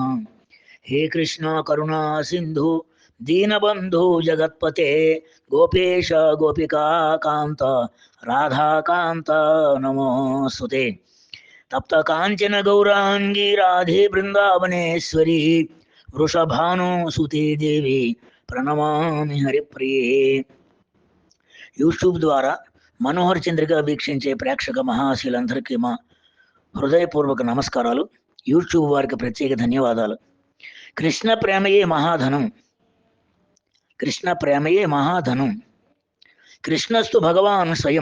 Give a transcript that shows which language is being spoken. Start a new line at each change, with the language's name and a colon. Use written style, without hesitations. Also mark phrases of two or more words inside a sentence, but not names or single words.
Sanskrit: हे कृष्ण करुणा सिन्धु दीनबन्धु जगत्पते गोपेश गोपिका कान्त राधाकान्त नमोऽस्तुते। तप्त कांचन गौरांगी राधे वृंदावनेश्वरी వృషభానుసుతే దేవి ప్రణమామి హరిప్రియే.
Telugu: యూట్యూబ్ ద్వారా మనోహర్ చంద్రిక వీక్షించే ప్రేక్షక మహాశీలందరికీ మా హృదయపూర్వక నమస్కారాలు. యూట్యూబ్ వారికి ప్రత్యేక ధన్యవాదాలు.
Sanskrit: కృష్ణ ప్రేమయే మహాధనం, కృష్ణ ప్రేమయే మహాధనం, కృష్ణస్తు భగవాన్ స్వయం.